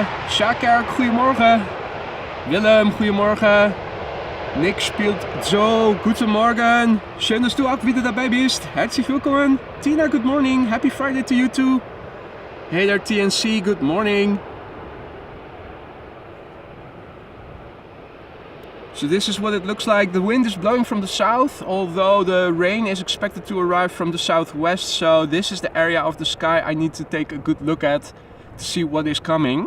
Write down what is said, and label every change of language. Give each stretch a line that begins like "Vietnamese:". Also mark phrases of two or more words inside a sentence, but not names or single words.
Dutch: Shakar, goedemorgen. Willem, goedemorgen.
German: Nick spielt so, guten Morgen. Schön, dass du auch wieder dabei bist. Herzlich willkommen. Tina,
English: good morning. Happy Friday to you too. Hey there, TNC, good morning. So this is what it looks like. The wind is blowing from the south, although the rain is expected to arrive from the southwest. So this is the area of the sky I need to take a good look at to see what is coming.